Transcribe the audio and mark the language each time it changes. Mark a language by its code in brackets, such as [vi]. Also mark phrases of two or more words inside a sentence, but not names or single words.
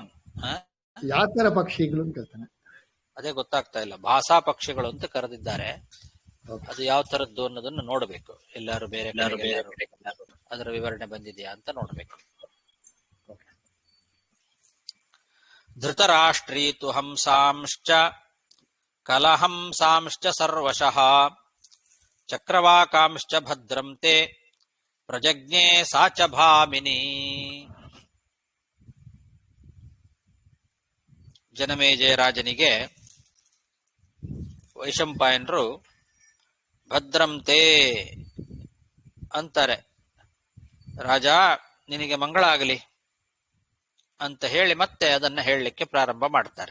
[kn] ಯಾವ ತರ ಪಕ್ಷಿಗಳು ಅಂತ ಅದೇ ಗೊತ್ತಾಗ್ತಾ ಇಲ್ಲ. ಭಾಸಾ ಪಕ್ಷಿಗಳು ಅಂತ ಕರೆದಿದ್ದಾರೆ. ಅದು ಯಾವ ತರದ್ದು ಅನ್ನೋದನ್ನು ನೋಡ್ಬೇಕು. ಎಲ್ಲಾರು ಬೇರೆ ಅದರ ವಿವರಣೆ ಬಂದಿದೆಯಾ ಅಂತ ನೋಡ್ಬೇಕು. [sa] ಧೃತರಾಷ್ಟ್ರೀ ತು ಹಂಸಾಂಶ್ಚ ಕಲಹಂಸಾಂಶ್ಚ ಸರ್ವಶಃ ಚಕ್ರವಾಕಾಂಶ್ಚ ಭದ್ರಂ ತೇ ಪ್ರಜಜ್ಞೆ ಸಾ ಚ ಭಾಮಿನಿ. [kn] ಜನಮೇಜಯ ರಾಜನಿಗೆ ವೈಶಂಪಾಯನರು ಭದ್ರಂತೆ ಅಂತಾರೆ. ರಾಜ, ನಿನಗೆ ಮಂಗಳ ಆಗಲಿ ಅಂತ ಹೇಳಿ ಮತ್ತೆ ಅದನ್ನ ಹೇಳಲಿಕ್ಕೆ ಪ್ರಾರಂಭ ಮಾಡ್ತಾರೆ.